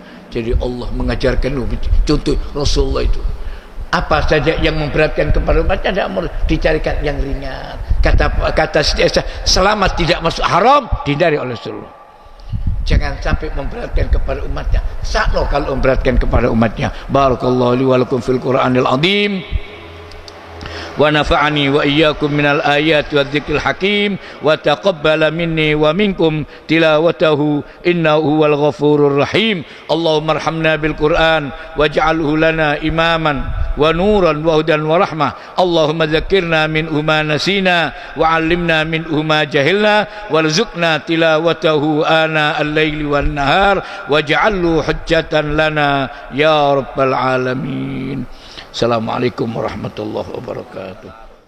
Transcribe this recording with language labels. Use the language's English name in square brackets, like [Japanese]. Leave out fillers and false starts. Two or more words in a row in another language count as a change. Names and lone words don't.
[Indonesian] Jadi Allah mengajarkan contoh Rasulullah itu, apa saja yang memberatkan kepada umatnya tidak mau dicarikan yang ringan. Kata selamat tidak masuk haram dihindari oleh Rasulullah. Jangan sampai memberatkan kepada umatnya. Sakno kalau memberatkan kepada umatnya. [Arabic] بارك الله لي ولكم في القرآن العظيم. ونفعني وإياكم من الآيات والذكر الحكيم وتقبل مني ومنكم تلاوته إنه هو الغفور الرحيم. اللهم ارحمنا بالقرآن واجعله لنا إماما ونورا وهدى ورحمة. اللهم ذكرنا منه ما نسينا وعلمنا منه ما جهلنا وارزقنا تلاوته آناء الليل والنهار واجعله حجة لنا يا رب العالمين. السلام عليكم ورحمة الله وبركاته.